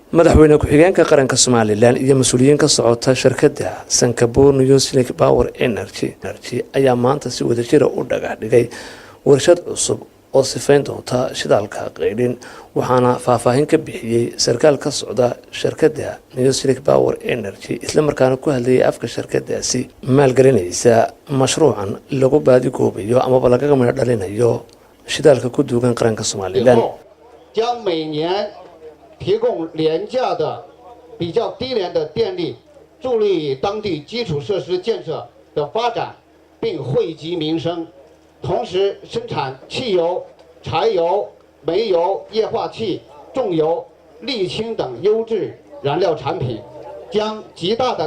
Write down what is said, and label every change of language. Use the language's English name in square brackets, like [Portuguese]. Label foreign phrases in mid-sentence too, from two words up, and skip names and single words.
[Somali] madaxweyne ku-xigeenka qaranka Somaliland iyo mas'uuliyiin ka socota shirkadda Sankabur New Slick Power Energy ayaa maanta si wadajir ah u dhagax dhigay warshad cusub oo sifayn doonta shidaalka qaydin waxaana faahfaahin ka bixiyay sarkaal ka socda shirkadda New Slick Power Energy isla markaana ku hadlayay afka shirkaddaasi maalgelinaysa mashruucan lagu baadi goobayo ama laga gamay dhalinayo shidaalka ku duugan qaranka Somaliland [Chinese] 提供廉价的、比较低廉的电力，助力当地基础设施建设的发展，并惠及民生。同时，生产汽油、柴油、煤油、液化气、重油、沥青等优质燃料产品，将极大地